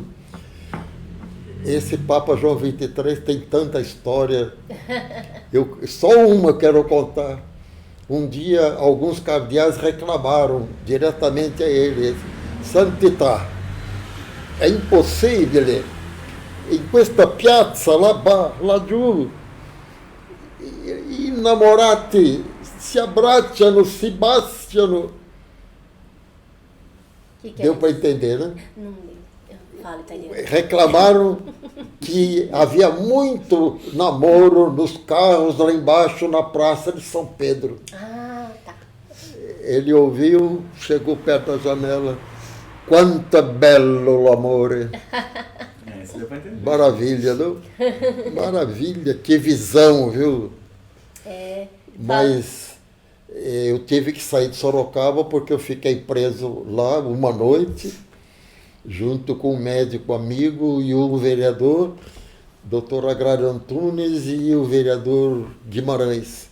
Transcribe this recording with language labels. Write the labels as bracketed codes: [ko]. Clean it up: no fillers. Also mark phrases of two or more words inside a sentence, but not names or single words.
[pt] Esse Papa João XXIII tem tanta história. Só uma eu quero contar. Um dia, alguns cardeais reclamaram diretamente a ele: Santità, é impossível, [it] in questa piazza, laggiù, i innamorati si abbracciano, si baciano. [pt] Que Deu é para isso? entender, né? Não falo italiano. Reclamaram que havia muito namoro nos carros lá embaixo na Praça de São Pedro. Ah, tá. Ele ouviu, chegou perto da janela. [it] Quanto é bello l'amore. [pt] Isso deu pra entender. Maravilha, não? Maravilha, que visão, viu? Mas eu tive que sair de Sorocaba porque eu fiquei preso lá uma noite, junto com um médico amigo e um vereador, doutor Agrário Antunes e o vereador Guimarães.